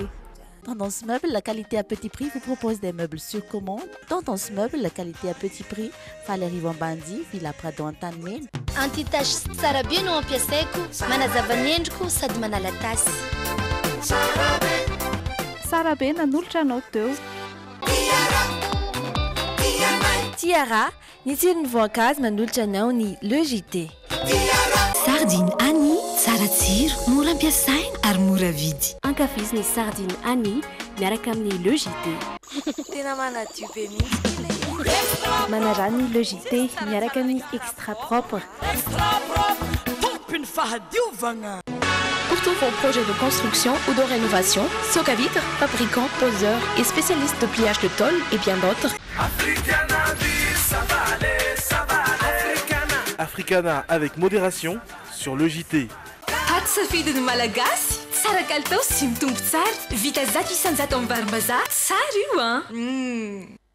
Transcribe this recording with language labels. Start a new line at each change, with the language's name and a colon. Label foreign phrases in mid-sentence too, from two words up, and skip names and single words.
French: Tendance Meuble, la qualité à petit prix, vous propose des meubles sur commande. Tendance Meuble, la qualité à petit prix, Valérie Vambandi, Villa Prado Antanmen.
Malagasy: Anti-tache tsara be no ampiasaiko, manazava ny endriko sady manala tasy. Tsara be nanolotra anao teo. Tiara, ny tsirony voankazo manolotra anao ny logité. Sardine Annie, tsara tsiro, mora ampiasaina ary mora vidy. Ankafiziny sardine Annie miaraka amin'ny logité. Tena manadio be mihitsy. Manarany logité miaraka amin'ny
French: extra propre.
Malagasy: Tompiny fahadiovagna.
French: Pour tous vos projets de construction ou de rénovation, Soka Vitre, fabricant, poseur et spécialiste de pliage de tôle et bien d'autres. Africana avec modération sur le JT.
Malagasy: Safidy malagasy tsara kalitao sy mitombo tsara vita zato isanjato amin'ny varim-bazaha tsara io